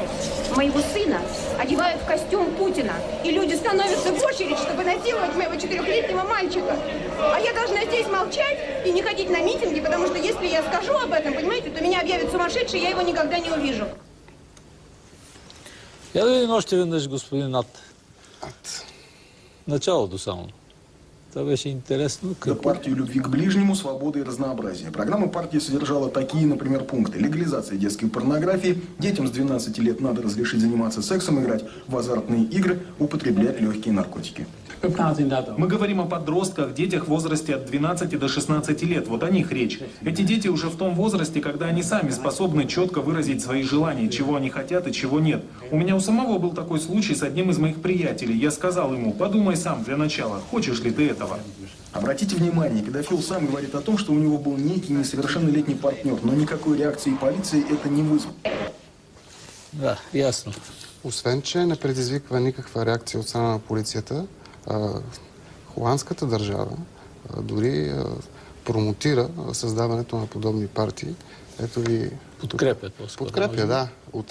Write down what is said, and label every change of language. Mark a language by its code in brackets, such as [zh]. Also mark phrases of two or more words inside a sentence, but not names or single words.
[ru] Моего сына одевают в костюм Путина, и люди становятся в очередь, чтобы насиловать моего 4-летнего мальчика. А я должна здесь молчать и не ходить на митинги, потому что если я скажу об этом, понимаете, то меня объявят сумасшедшей, я его никогда не увижу. [bg] Я да видим още веднъж господин Нат. Ад. Началото само. Това беше интересно. [ru] За партию любви к ближнему, свободы и разнообразия. Программа партии содержала такие, например, пункты. Легализация детской порнографии, детям с 12 лет надо разрешить заниматься сексом, играть в азартные игры, употреблять легкие наркотики. Мы говорим о подростках, детях в возрасте от 12 до 16 лет. Вот о них речь. Эти дети уже в том возрасте, когда они сами способны четко выразить свои желания, чего они хотят и чего нет. У меня у самого был такой случай с одним из моих приятелей. Я сказал ему: подумай сам для начала, хочешь ли ты этого? Обратите внимание, педофил сам говорит о том, что у него был некий несовершеннолетний партнер, но никакой реакции полиции это не вызвало. [bg] Да, ясно. Освен, че не предизвиква никаква реакция от страна на полицията, холандската държава дори промотира създаването на подобни партии. Ето ви... Подкрепят по-скоро. Подкрепя, да. От